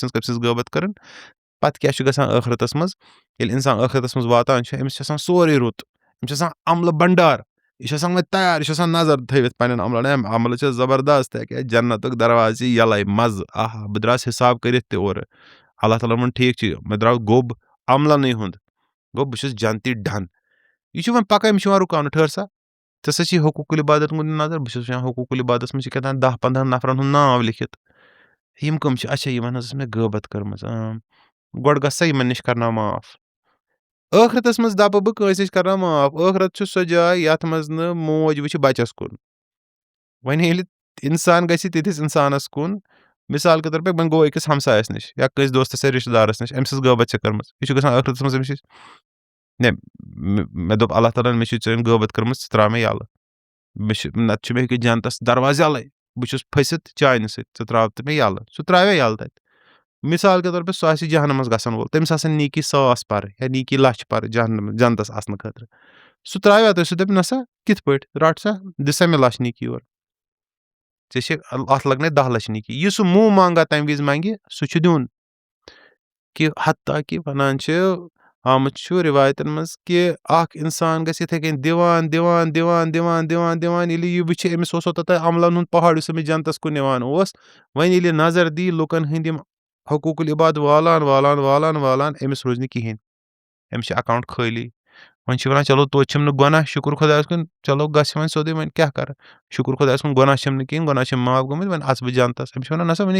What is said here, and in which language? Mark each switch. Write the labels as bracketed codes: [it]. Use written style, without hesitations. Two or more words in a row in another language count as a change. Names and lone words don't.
[ks] سٕنٛز غٲبت کٔرٕنۍ پتہٕ کیاہ چھُ گژھان ٲخرتس منٛز ییٚلہِ اِنسان ٲخرتس منٛز واتان چھُ أمِس چھُ آسان سورُے رُت أمِس چھُ آسان عملہٕ بنڈار یہِ چھُ آسان وۄنۍ تیار یہِ چھُ آسان نظر تھٲوِتھ پنٕنٮ۪ن عملن عملہٕ چھِ زبردست کیٛاہ جنتُک دروازٕ یَلے مزٕ بہٕ درٛاس حِساب کٔرِتھ تہِ اورٕ اللہ تعالیٰ ووٚن ٹھیٖک چھُ مےٚ درٛاو گوٚب عملنٕے ہُنٛد گوٚو بہٕ چھُس جنتی ڈن یہِ چھُ وۄنۍ پکان أمِس چھُ یِوان رُکاونہٕ ٹھٔہر سا ژےٚ سا چھی حقوٗق العبادت کُن نظر بہٕ چھُس وٕچھان حقوٗق العبادس منٛز چھِ کیٛاہ تام 10-15 نفرن ہُنٛد ناو لیکھِتھ یِم کٕم چھِ اچھا یِمن حظ ٲس مےٚ غٲبت کٔرمٕژ گۄڈٕ گژھ سا یِمن نِش کرناو معاف ٲخرتس منٛز دپہٕ بہٕ کٲنٛسہِ نِش کرناو معاف ٲخرت چھُ سۄ جاے یتھ منٛز نہٕ موج وٕچھِ بچس کُن وۄنۍ ییٚلہِ اِنسان گژھِ تِتھِس اِنسانس کُن [ur] مِثال کے طور پر [ks] وۄنۍ گوٚو أکِس ہمسایس نِش یا کٲنٛسہِ دوستس یا رِشتہٕ دارس نِش أمۍ سٕنٛز غٲبت چھِ کٔرمٕژ یہِ چھُ گژھان ٲخرتس منٛز أمِس مےٚ دوٚپ اللہ تعالیٰ ہن مےٚ چھِ ژےٚ غٲبت کٔرمٕژ ژٕ ترٛاو مےٚ یَلہٕ مےٚ چھُ نتہٕ چھُ مےٚ ہیٚکہِ جنتس دروازٕ یَلے بہٕ چھُس پھٔسِتھ چانہِ سۭتۍ ژٕ ترٛاو تہٕ مےٚ یَلہٕ سُہ ترٛاوے یَلہٕ تتہِ [ur] مِثال کے طور پر [ks] سُہ آسہِ جہنمس گژھن وول تٔمِس آسن نیکی 100 پرٕ یا نیکی 100 پرٕ جنتس اژنہٕ خٲطرٕ سُہ ترٛاویا تۄہہِ سُہ دپہِ نسا کِتھ پٲٹھۍ رٹ سا دِ سا مےٚ 100 نیکی یورٕ ژےٚ چھِ اتھ لگنے 10 لچھ نیکی یہِ سُہ [ur] مُنہ مانگا [ks] تمہِ وِزِ منگہِ سُہ چھُ دیُن کہِ حتیٰ کہِ ونان چھِ آمُت چھُ رِوایتن منٛز کہِ اکھ اِنسان گژھِ یِتھٕے کٔنۍ دِوان دِوان دِوان دِوان دِوان دِوان ییٚلہِ یہِ وٕچھِ أمِس اوسو توٚتام عملن ہُنٛد پہاڑ یُس أمِس جنتس کُن نِوان اوس وۄنۍ ییٚلہِ نظر دی لُکن ہٕنٛدۍ یِم حقوٗق العباد والان والان والان والان أمِس روزِ نہٕ کِہینۍ أمِس چھِ اکاونٹ خٲلی وۄنۍ چھِ ونان چلو توتہِ چھُم نہٕ گۄناہ شُکُر خۄدایس کُن چلو گژھِ وۄنۍ سیوٚدُے وۄنۍ کیاہ کرٕ شُکُر خۄدایس کُن گۄناہ چھِم نہٕ کِہینۍ گۄناہ چھِم معاف گٔمٕتۍ وۄنۍ اژٕ بہٕ جنتس أمِس چھِ وَنان نسا وۄنۍ